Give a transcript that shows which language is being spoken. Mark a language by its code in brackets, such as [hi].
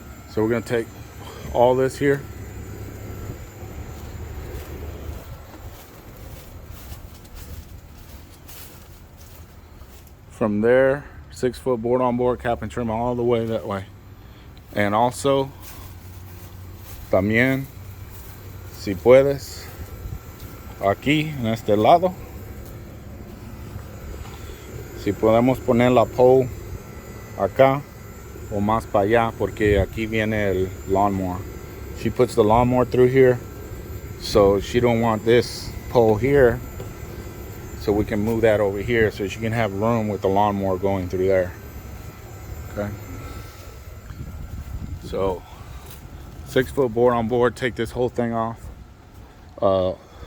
[en] So we're going to take all this here. From there, 6-foot board on board cap and trim all the way that way. And also, [es] también, si puedes, aquí en este lado, si podemos poner la pole acá o más para allá, porque aquí viene el lawnmower. [en] She puts the lawnmower through here, so she don't want this pole here, so we can move that over here so she can have room with the lawnmower going through there. Okay, so 6-foot board on board, take this whole thing off.